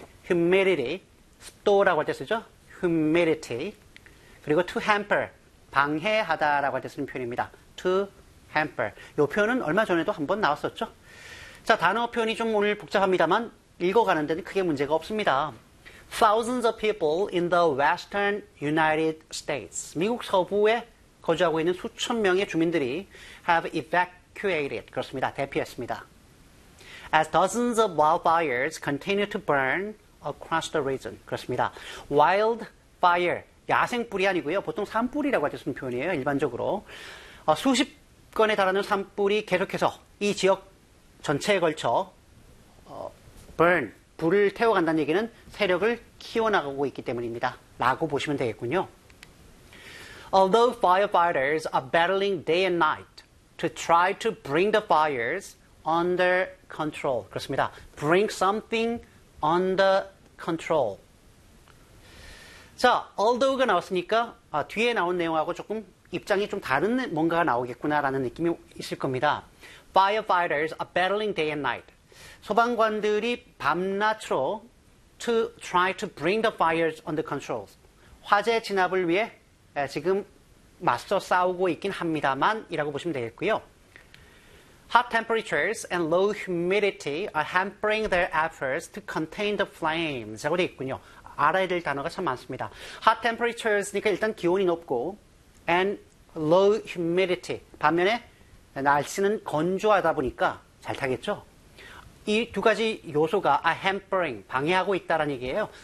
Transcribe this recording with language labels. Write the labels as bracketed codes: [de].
[ko] Humidity, 습도라고 할 때 쓰죠. Humidity. 그리고 to hamper, 방해하다 라고 할 때 쓰는 표현입니다. [en] To hamper. [ko] 이 표현은 얼마 전에도 한번 나왔었죠. 자, 단어 표현이 좀 오늘 복잡합니다만 읽어가는 데는 크게 문제가 없습니다. [en] Thousands of people in the western United States. [ko] 미국 서부에 거주하고 있는 수천 명의 주민들이 [en] have evacuated. [ko] Evacuated, 그렇습니다. 대피했습니다. [en] As dozens of wildfires continue to burn across the region. [ko] 그렇습니다. Wildfire, 야생불이 아니고요. 보통 산불이라고 하는 표현이에요. 일반적으로. 수십 건에 달하는 산불이 계속해서 이 지역 전체에 걸쳐 burn, 불을 태워간다는 얘기는 세력을 키워나가고 있기 때문입니다. 라고 보시면 되겠군요. [en] Although firefighters are battling day and night, to try to bring the fires under control. [ko] 그렇습니다. [en] Bring something under control. [ko] 자, although가 나왔으니까 뒤에 나온 내용하고 조금 입장이 좀 다른 뭔가가 나오겠구나라는 느낌이 있을 겁니다. [en] Firefighters are battling day and night. [ko] 소방관들이 밤낮으로 [en] to try to bring the fires under control. [ko] 화재 진압을 위해 지금 맞서 싸우고 있긴 합니다만 이라고 보시면 되겠고요. [en] Hot temperatures and low humidity are hampering their efforts to contain the flames. [ko] 라고 되어 있군요. 알아야 될 단어가 참 많습니다. [en] Hot temperatures니까 [ko] 일단 기온이 높고 [en] and low humidity. [ko] 반면에 날씨는 건조하다 보니까 잘 타겠죠. 이 두 가지 요소가 are hampering, 방해하고 있다라는 얘기예요.